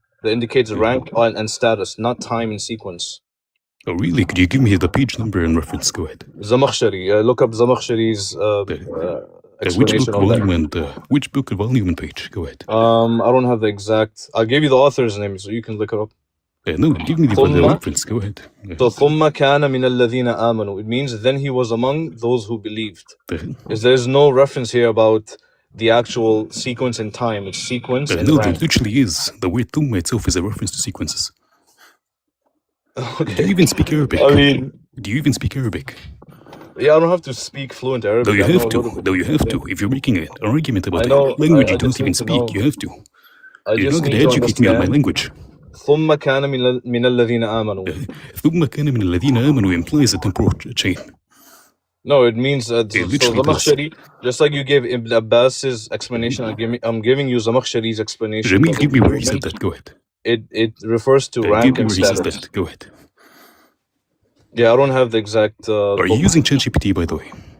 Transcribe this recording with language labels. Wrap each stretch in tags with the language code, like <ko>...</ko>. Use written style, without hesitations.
<en>that indicates rank and status, not time and sequence. Oh, really? Could you give me the page number and reference? Go ahead. Zamakhshari. Look up Zamakhshari's explanation which book, on volume, that. and which book, volume, and page? Go ahead. I don't have the exact. I'll give you the author's name so you can look it up. No, give me the reference. Go ahead. So</en> <ar>ثُمَّ كَانَ مِنَ الَّذِينَ آمَنُوا.</ar> <en>It means then he was among those who believed. There's no reference here about the actual sequence in time. It's sequence and no, rank. there literally is. The word ثُمَّ itself is a reference to sequences. Okay. Do you even speak Arabic? I mean, do you even speak Arabic? Yeah, I don't have to speak fluent Arabic. No, you have to. No, you have to. If you're making an argument about a language you don't even speak, you have to. You're not going to educate me on my language.</en> <ar>ثُمَّ كَانَ مِنَ الَّذِينَ آمَنُوا. ثُمَّ كَانَ مِنَ الَّذِينَ آمَنُوا</ar> <en>implies a temporal chain. No, it means so Zamakhshari, just like you gave Ibn Abbas's explanation, I'm giving you Zamakhshari's explanation. Jamil, give me where he said that. Go ahead. It refers to rank and status. He says that. Go ahead. Yeah, I don't have the exact. Are you using ChatGPT, by the way?</en>